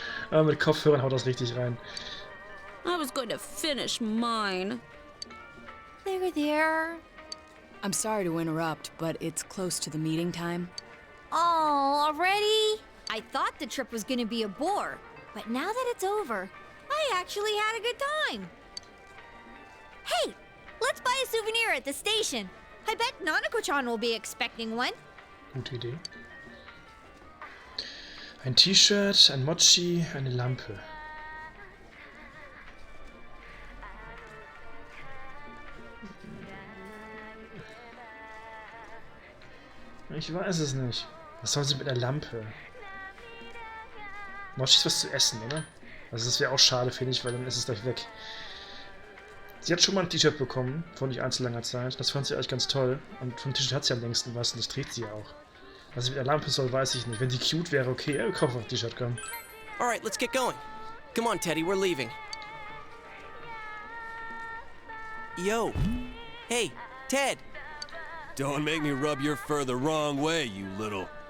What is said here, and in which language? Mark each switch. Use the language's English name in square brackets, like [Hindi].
[German] Aber mit Kopfhörern haut das richtig rein. [English] I was going to finish mine. There. I'm sorry to interrupt, but it's close to the meeting time. Oh, already? I thought the trip was gonna be a bore, but now that it's over, I actually had a good time. Hey, let's buy a souvenir at the station. I bet Nanako-chan will be expecting one. [German] Gute Idee. Ein T-Shirt, ein Mochi, eine Lampe. Ich weiß es nicht. Was soll sie mit einer Lampe? Mochi ist was zu essen, oder? Also das wäre auch schade, finde ich, weil dann ist es gleich weg. Sie hat schon mal ein T-Shirt bekommen, vor nicht allzu langer Zeit. Das fand sie eigentlich ganz toll. Und vom T-Shirt hat sie am längsten was und das trägt sie ja auch. Was sie mit der Lampe soll, weiß ich nicht. Wenn die cute wäre, okay, wir kaufen ein T-Shirt, komm. [English] Alright, let's get going. Come on, Teddy, we're leaving. Yo. Hey, Ted! Don't make me rub your fur the wrong way, you little...